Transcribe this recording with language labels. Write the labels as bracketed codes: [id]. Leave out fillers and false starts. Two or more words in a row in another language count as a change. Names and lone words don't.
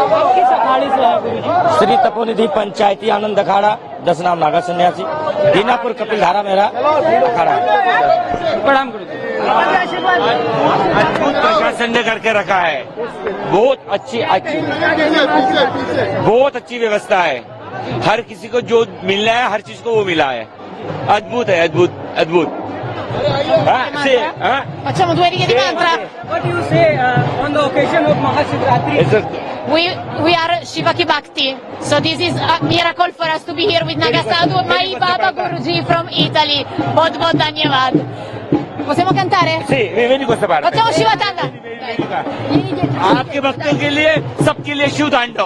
[hi] श्री तपोनिधि पंचायती आनंद अखाड़ा 10 नाम नागा सन्यासी दीनापुर कपिल धारा मेरा अखाड़ा है। प्रणाम करो। अद्भुत प्रशासन ने करके रखा है, बहुत अच्छी व्यवस्था है। हर किसी को जो मिलना है हर चीज को वो मिला है। अद्भुत है, अद्भुत। [it] Facciamo 2 righe di mantra. [en] What do you say on the occasion of Mahashivratri? We are Shivaki Bhakti. So this is a miracle for us to be here with Nagasadhu, my Baba Guruji from Italy. [hi] बहुत बहुत धन्यवाद। [it] Possiamo cantare? Sì, vieni questa parte। Facciamo Shivatanga। [hi] आपके भक्तों के लिए, सबके लिए शिव तांडव।